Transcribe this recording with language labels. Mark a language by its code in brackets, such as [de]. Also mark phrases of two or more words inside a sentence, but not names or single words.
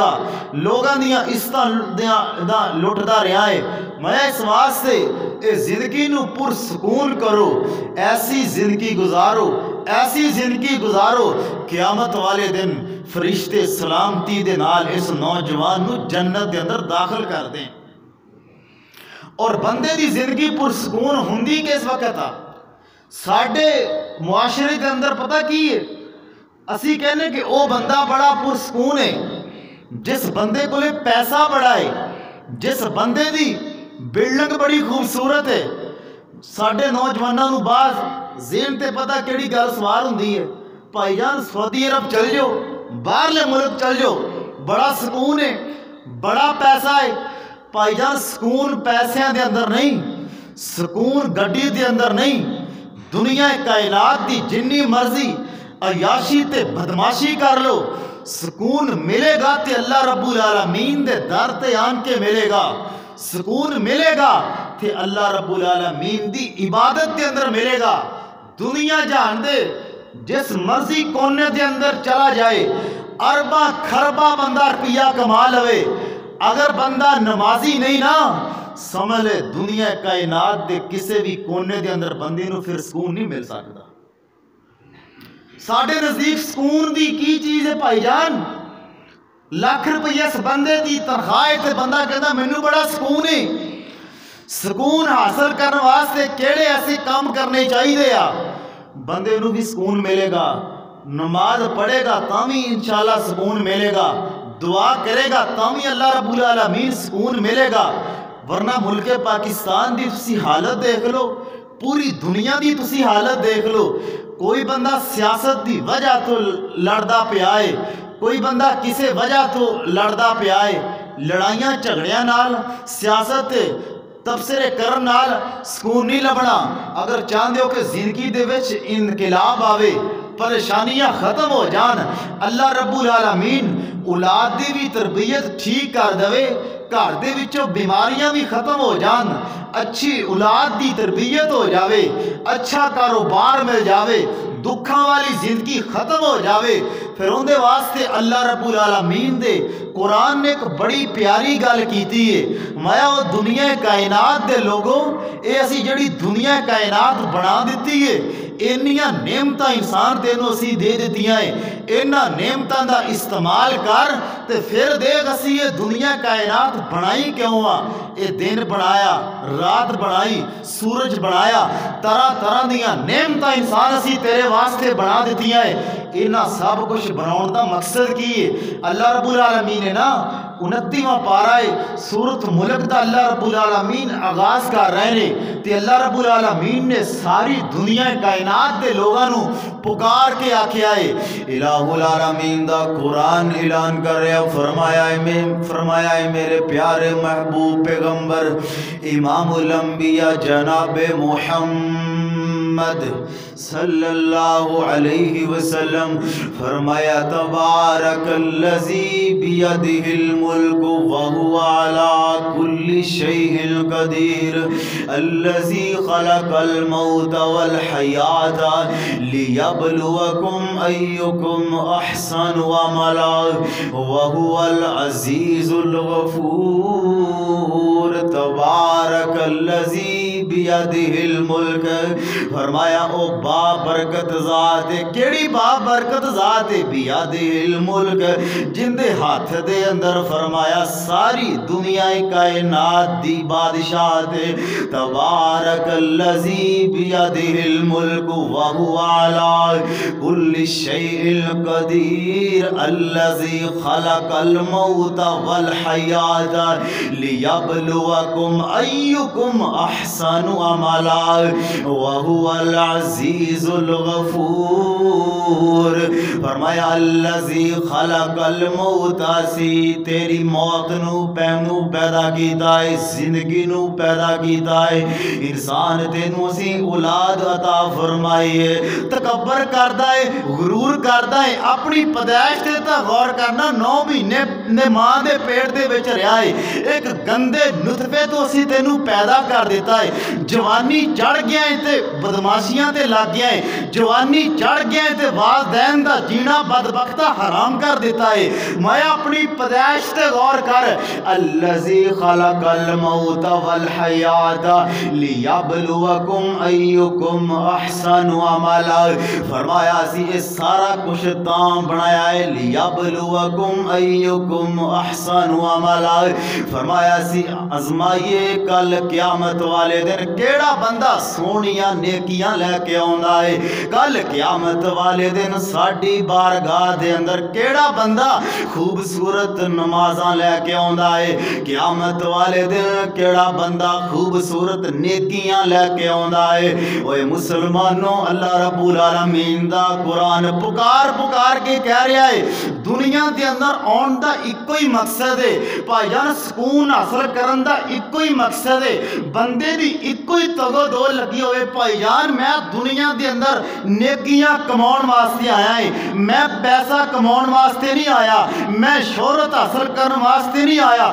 [pa] لوگوں دیاں عزتاں لٹدا رہا اے. میں اس واسطے اس زندگی نوں پرسکون کرو، ایسی زندگی گزارو، ایسی زندگی گزارو قیامت والے دن فرشتے سلامتی دے نال اس نوجوان نوں جنت کے اندر داخل کر دیں. اور بندے دی زندگی پرسکون ہندی کس وقت آ? ساڈے معاشرے کے اندر پتہ کی اے، اسی کہنے کہ وہ بندہ بڑا پرسکون اے جس بندے کو پیسہ بڑا اے، جس بندے دی بلڈنگ بڑی خوبصورت اے. ساڈے نوجواناں نوں باز ذہن تے پتہ کیہڑی گل سوار ہندی اے، بھائی جان سعودی عرب چل جاؤ، باہرلے ملک چل جاؤ، بڑا سکون اے، بڑا پیسہ اے. بھائی جان سکون پیسیاں کے اندر نہیں، سکون گڈی کے اندر نہیں. دنیا کائنات کی جنی مرضی عیاشی تے بدمعاشی کر لو، سکون ملے گا تے [ar] الله رب العالمين [pa] دے در تے آن کے ملے گا. سکون ملے گا تے [ar] الله رب العالمين [pa] دی عبادت کے اندر ملے گا. دنیا جان دے جس مرضی کونے کے اندر چلا جائے، اربا کھربا بندہ روپیہ کما لوے، اگر بندہ نمازی نہیں نا، سمجھ لے دنیا کائنات کے کسی بھی کونے کے اندر بندے نوں فیر سکون نہیں مل سکدا. ساڈے نزدیک سکون کی چیز اے بھائی جان? لکھ روپیہ اس بندے کی تنخواہ تے بندہ کہندا مینوں بڑا سکون اے. سکون حاصل کرنے واسطے کیہڑے ایسے کم کرنے چاہیدے آ، بندے نوں وی سکون ملے گا. نماز پڑھے گا تامی ان شاء اللہ سکون ملے گا، دعا کرے گا تامی [ar] الله رب العالمين [pa] سکون ملے گا. ورنہ ملک پاکستان کی تسی حالت ویکھ لو، پوری دنیا کی تسی حالت ویکھ لو. کوئی بندہ سیاست کی وجہ توں لڑدا پیا اے، کوئی بندہ کسی وجہ توں لڑدا پیا اے. لڑائیاں جھگڑیاں نال، سیاست تبصرے کرن نال سکون نہیں لبھنا. اگر چاہندے ہو کہ زندگی دے وچ انقلاب آوے، پریشانیاں ختم ہو جان, [ar] الله رب العالمين [pa] اولاد دی وی تربیت ٹھیک کر دیوے، گھر دے وچوں بیماریاں وی ختم ہو جان، چنگی اولاد دی تربیت ہو جائے، چنگا کاروبار مل جائے، دکھاں والی زندگی ختم ہو جائے، فیر اوہناں دے واسطے [ar] الله رب العالمين [pa] دے قرآن نے اک بڑی پیاری گل کیتی اے. میں او دنیا کائنات دے لوکو، اے اسی جیہڑی دنیا کائنات بنا دتی اے، انیاں نعمتاں انسان تینوں اسی دے دتیاں نیں، اینہاں نعمتاں دا استعمال کر تے فیر ویکھ اسی اے دنیا کائنات بنائی کیوں آ. اے دن بنایا، رات بنائی، سورج بنایا، طرح طرح دیاں نعمتاں انسان اسی تیرے واسطے بنا دتیاں نیں. اینہاں سب کجھ بناؤن دا مقصد کی اے? [ar] الله رب العالمين [pa] نے نا 29واں پارہ اے سورت ملک دا [ar] الله رب العالمين [pa] آغاز کر رہے نیں، تے [ar] الله رب العالمين [pa] نے ساری دنیا کائنات دے لوکاں نوں پکار کے آکھیا اے. [ar] إله العالمين [pa] دا قرآن اعلان کر رہا، فرمایا اے میرے پیارے محبوب پیغمبر [ar] إمام الأنبياء [pa] جناب [ar] محمد صلى الله عليه وسلم, [pa] فرمایا [ar] تبارك الذي بيده الملك وهو على كل شيء قدير الذي خلق الموت والحياة ليبلوكم أيكم أحسن عملا وهو العزيز الغفور. تبارك الذي بيده الملك, [pa] فرمایا او بابرکت ذات، کیہڑی بابرکت ذات اے? [ar] بيده الملك, [pa] جیندے ہتھ دے اندر فرمایا ساری دنیا کائنات دی بادشاہت اے. [ar] تبارك الذي بيده الملك وهو على كل شيء قدير الذي خلق الموت والحياة ليبلوكم أيكم أحسن عملا وهو العزيز الغفور. [pa] فرمایا [ar] الذي خلق الموت, [pa] سی تیری موت نوں پیدا کیتا اے، زندگی نوں پیدا کیتا اے، انسان تینوں اسی اولاد عطا فرمائی اے. تکبر کردا اے، غرور کردا اے، اپنی پیدائش تے تاں غور کرنا، 9 مہینے نے ماں دے پیٹ دے وچ رہا اے، اک گندے نطفے توں اسی تینوں پیدا کر دتا اے. جوانی چڑھ گیا اے تے بدمعاشیاں تے لگ گیا اے، جوانی چڑھ گیا اے تے والدین دا جینا بدبختا حرام کر دتا اے. میں اپنی پیدائش تے غور کر, [ar] الذي خلق الموت والحياة ليبلوكم أيكم أحسن عملا, [pa] فرمایا سی اے سارا کجھ تاں بنایا اے, [ar] ليبلوكم أيكم أحسن عملا, [pa] فرمایا سی آزمائیے کل قیامت والے دن کیہڑا بندہ سوہنیاں نیکیاں لے کے آؤندا اے. کل قیامت والے دن ساڈی بارگاہ دے اندر کیہڑا بندہ خوبصورت نمازاں لے کے آؤندا اے. قیامت والے دن کیہڑا بندہ خوبصورت نیکیاں لے کے آؤندا اے. اوئے مسلمانو, [ar] الله رب العالمين [pa] دا قرآن پکار پکار کے کہہ رہا اے، دنیا کے اندر آؤن دا اکو ای مقصد اے بھائی جان، سکون حاصل کرن دا اکو ای مقصد اے، بندے دی اکو ای تگ و دو لگی ہووے بھائی جان، میں دنیا کے اندر نیکیاں کماؤن واسطے آیا آں، میں پیسہ کماؤن واسطے نہیں آیا، میں شہرت حاصل کرنے واسطے نہیں آیا.